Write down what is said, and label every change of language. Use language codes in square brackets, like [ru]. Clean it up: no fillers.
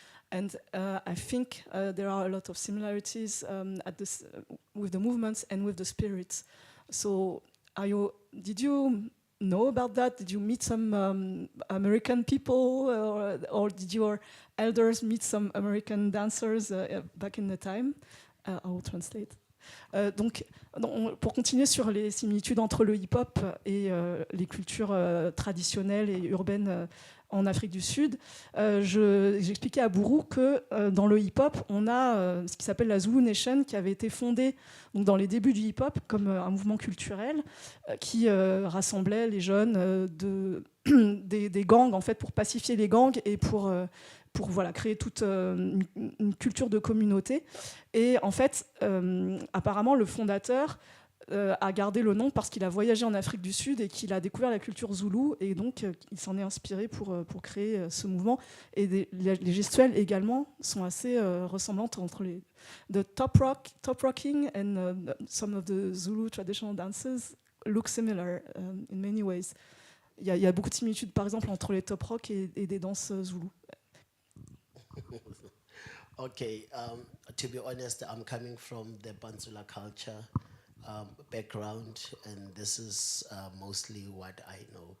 [en] And I think there are a lot of similarities with the movements and with the spirits. So did you know about that? Did you meet some American people, or did your elders meet some American dancers back in the time? I will translate. [fr] Donc, pour continuer sur les similitudes entre le hip-hop et les cultures traditionnelles et urbaines en Afrique du Sud, j'expliquais à Buru que dans le hip-hop, on a ce qui s'appelle la Zulu Nation, qui avait été fondée donc, dans les débuts du hip-hop comme un mouvement culturel qui rassemblait les jeunes des gangs en fait, pour pacifier les gangs et pour voilà, créer toute une culture de communauté. Et en fait, apparemment, le fondateur a gardé le nom parce qu'il a voyagé en Afrique du Sud et qu'il a découvert la culture zoulou, et donc il s'en est inspiré pour créer ce mouvement. Et les gestuelles également sont assez ressemblantes entre les top rocking [en] and some of the Zulu traditional dances look similar in many ways. [fr] Il y a beaucoup de similitudes, par exemple, entre les top rock et des danses zoulou. [en] Okay, to be honest, I'm coming from the pantsula culture background, and this is mostly what I know.